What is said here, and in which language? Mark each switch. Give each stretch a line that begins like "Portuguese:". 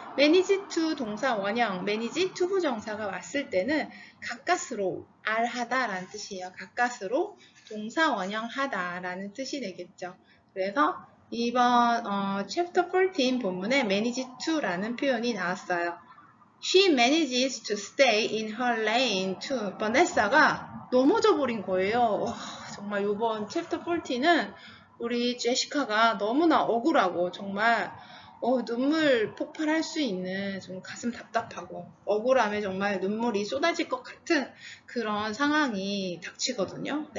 Korean: manage to 동사 원형, manage to 부정사가 왔을 때는 가까스로 알하다 라는 뜻이에요. 가까스로 동사 원형 하다 라는 뜻이 되겠죠. 그래서 이번 chapter 14 본문에 manage to라는 표현이 나왔어요.
English: She manages to stay in her lane too.
Korean: 버네사가 넘어져 버린 거예요. 정말 이번 챕터 14는 우리 제시카가 너무나 억울하고 정말 눈물 폭발할 수 있는 좀 가슴 답답하고 억울함에 정말 눈물이 쏟아질 것 같은 그런 상황이 닥치거든요.